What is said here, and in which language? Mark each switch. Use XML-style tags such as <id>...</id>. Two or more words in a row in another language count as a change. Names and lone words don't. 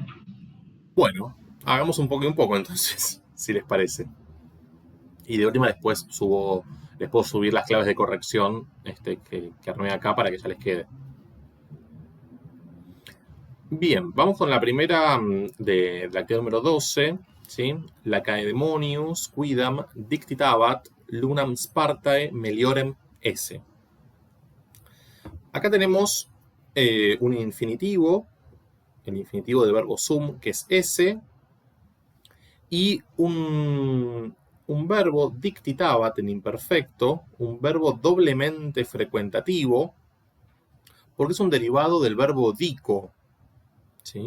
<es>Bueno, hagamos un poco y un poco entonces, si les parece. Y de última después les puedo subir las claves de corrección que armé acá para que ya les quede. Bien, vamos con la primera de la actividad número 12, ¿sí?</es> <la>Lacedaemonius quidam dictitabat lunam Spartae meliorem esse.</la> <es>Acá tenemos un infinitivo, el infinitivo del verbo sum, que es esse, y un verbo dictitabat en imperfecto, un verbo doblemente frecuentativo, porque es un derivado del verbo dico, ¿sí?</es>